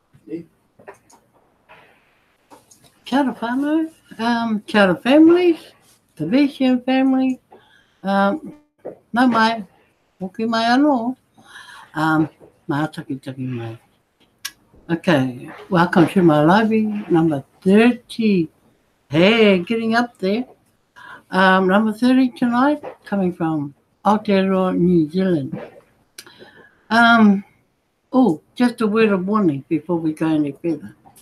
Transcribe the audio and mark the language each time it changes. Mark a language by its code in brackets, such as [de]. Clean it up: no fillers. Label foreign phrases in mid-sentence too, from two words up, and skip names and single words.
[mi] Kia ora whānau, kia ora [en] families, the Vision family, [mi] nau mai, hoki mai anō, mā taki mai. [en] Okay, welcome to my library, number 30. Hey, getting up there. Number 30 tonight, coming from Aotearoa, New Zealand. Just a word of warning before we go any further.